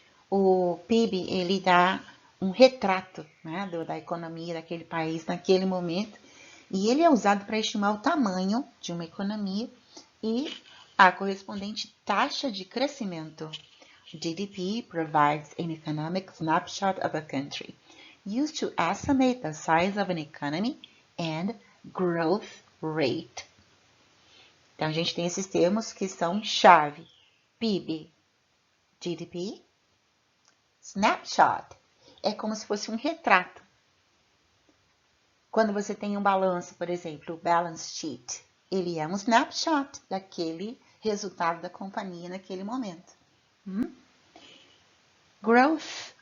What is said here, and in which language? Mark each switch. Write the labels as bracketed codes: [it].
[pt] O PIB, ele dá um retrato, né, da economia daquele país naquele momento, e ele é usado para estimar o tamanho de uma economia e a correspondente taxa de crescimento. [en] GDP provides an economic snapshot of a country, used to estimate the size of an economy and growth rate. [pt] Então, a gente tem esses termos que são chave. PIB, GDP. Snapshot é como se fosse um retrato. Quando você tem um balanço, por exemplo, o balance sheet, ele é um snapshot daquele resultado da companhia naquele momento. Growth